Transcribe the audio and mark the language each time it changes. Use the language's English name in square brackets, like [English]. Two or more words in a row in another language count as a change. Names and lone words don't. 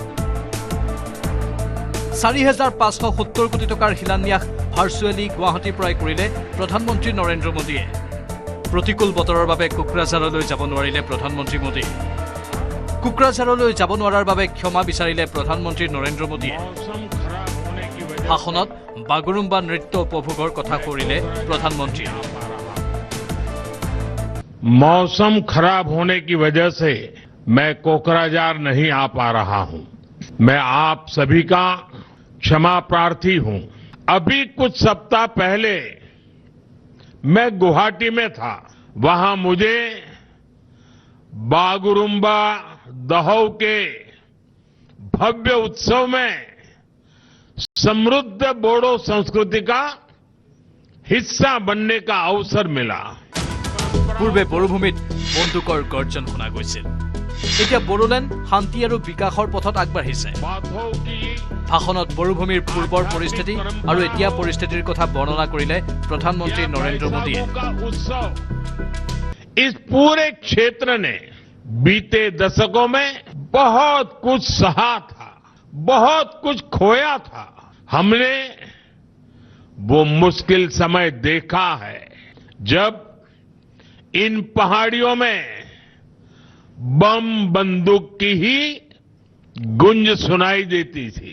[Assamese] ৪,৫৭০ কোটি টকাৰ শিলান্যাস ভাৰ্চুৱেলি গুৱাহাটীৰ পৰাই কৰিলে প্ৰধানমন্ত্ৰী নৰেন্দ্ৰ মোদীয়ে। প্ৰতিকূল বতৰৰ বাবে কোকৰাঝাৰলৈ যাব নোৱাৰিলে প্ৰধানমন্ত্ৰী মোদী। কোকৰাঝাৰলৈ যাব নোৱাৰাৰ বাবে ক্ষমা বিচাৰিলে প্ৰধানমন্ত্ৰী নৰেন্দ্ৰ মোদীয়ে। ভাষণত বাগৰুম্বা নৃত্য উপভোগৰ কথা কৰিলে প্ৰধানমন্ত্ৰীয়ে। [Hindi] मौसम खराब होने की वजह से मैं कोकराझार नहीं आ पा रहा हूं। मैं आप सभी का क्षमा प्रार्थी हूं। अभी कुछ सप्ताह पहले मैं गुवाहाटी में था। वहां मुझे बागुरुम्बा दहौ के भव्य उत्सव में समृद्ध बोडो संस्कृति का हिस्सा बनने का अवसर मिला। [Assamese] পূৰ্বে বড়োভূমিত বন্দুকৰ গৰ্জন শুনা গৈছিল। এতিয়া বড়োলেণ্ড শান্তি আৰু বিকাশৰ পথত আগবাঢ়িছে। ভাষণত বড়োভূমিৰ পূৰ্বৰ পৰিস্থিতি আৰু এতিয়া পৰিস্থিতিৰ কথা বৰ্ণনা কৰিলে প্ৰধানমন্ত্ৰী নৰেন্দ্ৰ মোদীয়ে। [Hindi] इस पूरे क्षेत्र ने बीते दशकों में बहुत कुछ सहा था, बहुत कुछ खोया था। हमने वो मुश्किल समय देखा है जब इन पहाड़ियों में बम बंदूक की ही गूंज सुनाई देती थी।